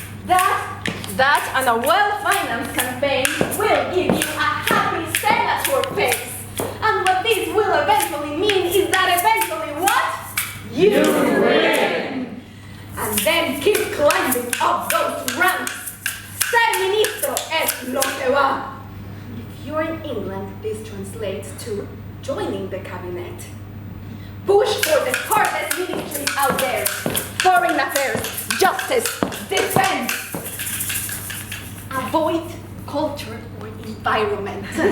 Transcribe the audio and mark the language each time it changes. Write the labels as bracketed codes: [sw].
[en] That and a well-financed campaign will give you a happy senator face. And what this will eventually mean is that eventually what? You win! And then keep climbing up those ranks. [es] Ser ministro es lo que va. [en] If you're in England, this translates to joining the cabinet. Push for the hardest ministries out there. Foreign affairs, justice, defense. Avoid culture or environment.